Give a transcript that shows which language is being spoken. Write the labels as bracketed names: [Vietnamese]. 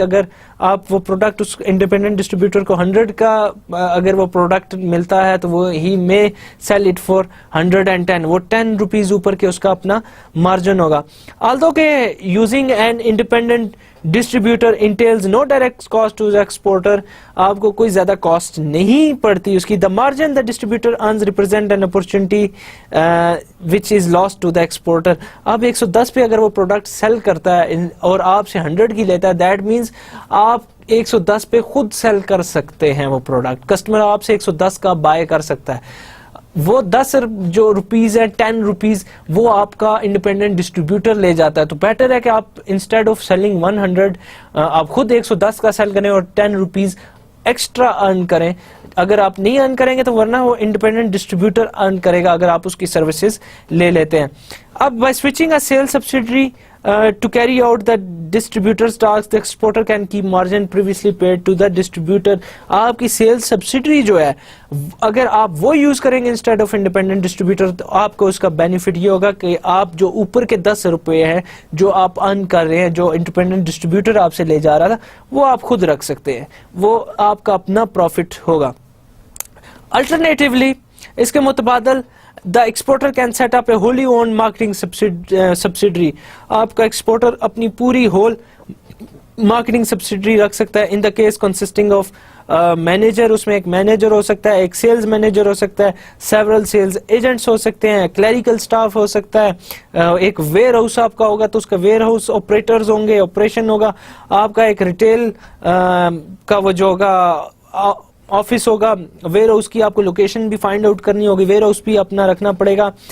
[Urdu] اگر آپ وہ پروڈکٹ اس انڈیپینڈنٹ ڈسٹریبیوٹر کو 100 کا اگر وہ پروڈکٹ ملتا ہے تو وہ ہی میں سیل اٹ فار 110, وہ 10 روپیز اوپر کے اس کا اپنا مارجن ہوگا. [English] although کہ using an independent distributor entails no direct cost to exporter, [Urdu] آپ کو کوئی زیادہ کاسٹ نہیں پڑتی اس کی. [English] The margin the distributor earns represent an opportunity which is lost to the exporter. [Urdu] اب 110 پہ اگر وہ پروڈکٹ سیل کرتا ہے اور آپ سے 100 کی لیتا ہے, دیٹ مینس آپ 110 پہ خود سیل کر سکتے ہیں وہ پروڈکٹ. کسٹمر آپ سے 110 کا بائی کر سکتا ہے. وہ 10 جو روپیز ہے 10 روپیز وہ آپ کا انڈیپینڈنٹ ڈسٹریبیوٹر لے جاتا ہے. تو بیٹر ہے کہ آپ انسٹیڈ آف سیلنگ 100 آپ خود 110 کا سیل کریں اور 10 روپیز ایکسٹرا ارن کریں. اگر آپ نہیں ارن کریں گے تو ورنہ وہ انڈیپینڈنٹ ڈسٹریبیوٹر ارن کرے گا اگر آپ اس کی سروسز لے لیتے ہیں. [English] اب by switching a sale subsidiary to carry out the distributor's tasks, the exporter can keep margin previously paid to the distributor. [Urdu] آپ کی سیل سبسیڈری جو ہے اگر آپ وہ یوز کریں گے انسٹیڈ آف انڈیپینڈنٹ ڈسٹریبیوٹر تو آپ کو اس کا بینیفٹ یہ ہوگا کہ آپ جو اوپر کے 10 روپے ہیں جو آپ ارن کر رہے ہیں, جو انڈیپینڈنٹ ڈسٹریبیوٹر آپ سے لے جا رہا تھا, وہ آپ خود رکھ سکتے ہیں, وہ آپ کا اپنا پروفٹ ہوگا. [English] alternatively [Urdu] اس کے متبادل [English] the exporter can set up a wholly owned marketing subsidiary. [Urdu] آپ کا ایکسپورٹر اپنی پوری ہول مارکیٹنگ سبسیڈری رکھ سکتا ہے. [English] in the case consisting of manager, [Urdu] اس میں ایک مینیجر ہو سکتا ہے, ایک سیلز مینیجر ہو سکتا ہے, سیورل سیلز ایجنٹس ہو سکتے ہیں, کلیریکل سٹاف ہو سکتا ہے, ایک ویئر ہاؤس آپ کا ہوگا تو اس کا ویئر ہاؤس آپریٹرز ہوں گے, آپریشن ہوگا, آپ کا ایک ریٹیل کا وہ جو ہوگا آفس ہوگا, ویئر ہاؤس کی آپ کو لوکیشن بھی فائنڈ آؤٹ کرنی ہوگی, ویئر ہاؤس بھی اپنا رکھنا پڑے گا.